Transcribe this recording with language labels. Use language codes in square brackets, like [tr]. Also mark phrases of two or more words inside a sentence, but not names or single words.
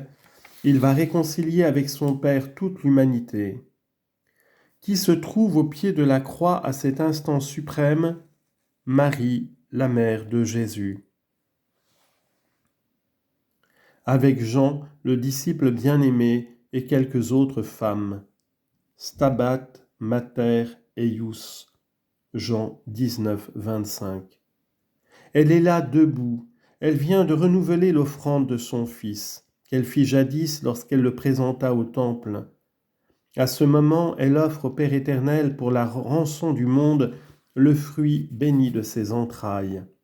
[fr] Il va réconcilier avec son Père toute l'humanité. Qui se trouve au pied de la croix à cet instant suprême ? Marie, la mère de Jésus. Avec Jean, le disciple bien-aimé, et quelques autres femmes. [la] Stabat mater eius. [fr] Jean 19, 25. Elle est là debout. Elle vient de renouveler l'offrande de son Fils, qu'elle fit jadis lorsqu'elle le présenta au temple. À ce moment, elle offre au Père éternel pour la rançon du monde le fruit béni de ses entrailles.